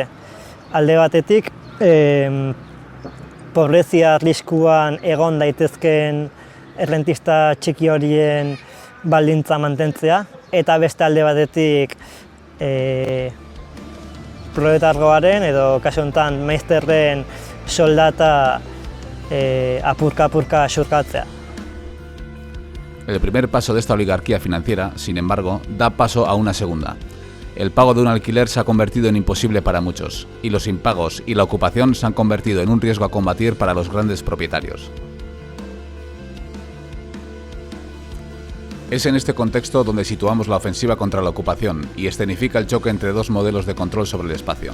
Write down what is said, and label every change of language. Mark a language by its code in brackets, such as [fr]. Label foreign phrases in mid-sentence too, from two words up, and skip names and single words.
[eu] Alde batetik, pobrezia arriskuan egon daitezkeen errentista txiki horien baldintza mantentzea, eta beste alde batetik proletargoaren edo kasu honetan maizterren soldata apurka-apurka xurkatzea. [es] El primer paso de esta oligarquía financiera, sin embargo, da paso a una segunda. El pago de un alquiler se ha convertido en imposible para muchos, y los impagos y la ocupación se han convertido en un riesgo a combatir para los grandes propietarios. Es en este contexto donde situamos la ofensiva contra la ocupación y escenifica el choque entre dos modelos de control sobre el espacio.